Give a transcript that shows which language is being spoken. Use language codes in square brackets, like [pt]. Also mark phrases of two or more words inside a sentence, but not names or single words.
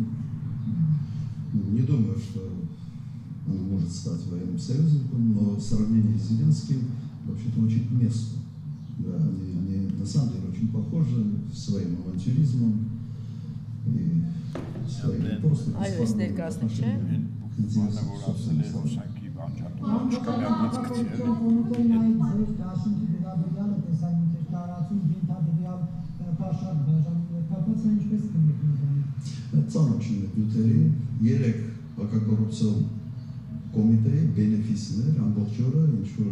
[ru] Не думаю, что она может стать военным союзником, но в сравнении с Зеленским вообще-то очень к месту. Да, они на самом деле очень похожи своим авантюризмом и своим просто отношением к интересам собственной страны. [hy] Ծանոթ նյութերի 3 հակակոռուպցիոն կոմիտեի բենեֆիսներ ամբողջ օրը ինչ որ